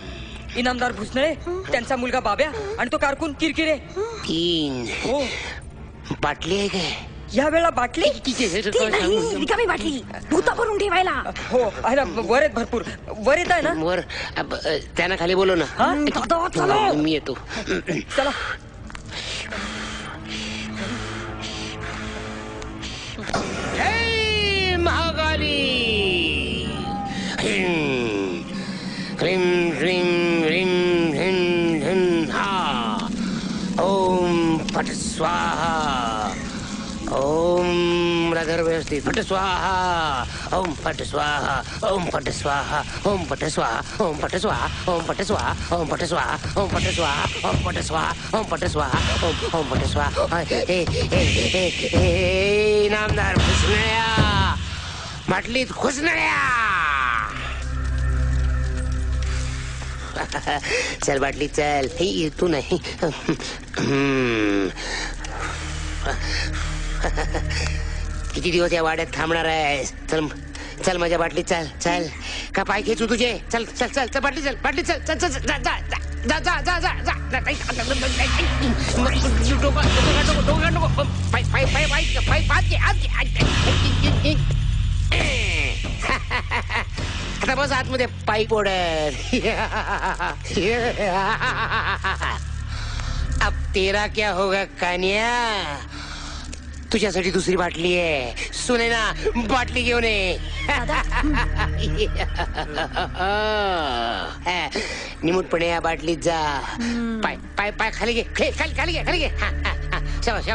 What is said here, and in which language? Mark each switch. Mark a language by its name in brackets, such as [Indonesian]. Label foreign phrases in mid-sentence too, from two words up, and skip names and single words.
[Marathi] इनामदार भुसनळे, त्यांचा मुलगा बाब्या आणि तो कारकून किरकिरे. 3 बाटली आहे काय? या वेळेला बाटली रिकामी बाटली भूता भरून ठेवायला. हो आहे ना. वर आहेत भरपूर. वर येत आहे ना. वर त्यांना खाली बोलव ना. मी येतो. चला. [Sanskrit] महाकाली ह्रीं ह्रीं ह्रीं ह्रीं ह्रीं हा. ओम फट स्वाहा. ओम राधर व्यवस्थित. फट स्वाहा. ओम फट स्वाहा. ओम फट स्वाहा. ओम फट स्वाहा. ओम फट स्वाहा. ओम फट स्वाहा. ओम फट स्वाहा. ओम फट स्वाहा. ओम फट स्वाहा. ओम फट स्वाहा. ओम फट स्वाहा. [Marathi] नामदार भुसनळ्या बाटलीत घुसनळ्या. चल बाटली चल. तू नाही. किती दिवस या वाड्यात थांबणार आहे. चल चल माझ्या बाटलीत चल. चल का पाय खेचू तुझे. चल चल चल चल बाटली चल. बाटली चल चल चल. जा जा जा जा जा जा जा. आता बस आतमध्ये पाय पोडर. [Hindi] अब तेरा क्या होगा कान्या. [Marathi] तुझ्यासाठी दुसरी बाटली आहे. सुने ना बाटली घेऊन ये. निमूटपणे या बाटलीत जा. पाय पाय पाय खाली घे. खाली घे. शाबास शाबास.